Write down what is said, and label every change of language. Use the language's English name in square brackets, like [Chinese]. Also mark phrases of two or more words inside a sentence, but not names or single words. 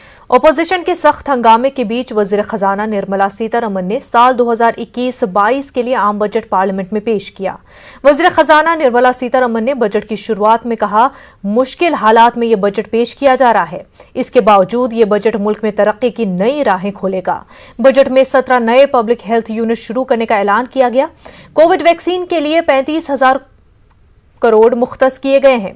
[Urdu] اپوزیشن کے سخت ہنگامے کے بیچ وزیر خزانہ نرملا سیتارمن نے سال 2021-22 کے لیے عام بجٹ پارلیمنٹ میں پیش کیا۔ وزیر خزانہ نرملا سیتارمن نے بجٹ کی شروعات میں کہا، مشکل حالات میں یہ بجٹ پیش کیا جا رہا ہے، اس کے باوجود یہ بجٹ ملک میں ترقی کی نئی راہیں کھولے گا۔ بجٹ میں 17 نئے [English] public health unit [Urdu] شروع کرنے کا اعلان کیا گیا۔ کووڈ ویکسین کے لیے 35,000 کروڑ مختص کیے گئے ہیں۔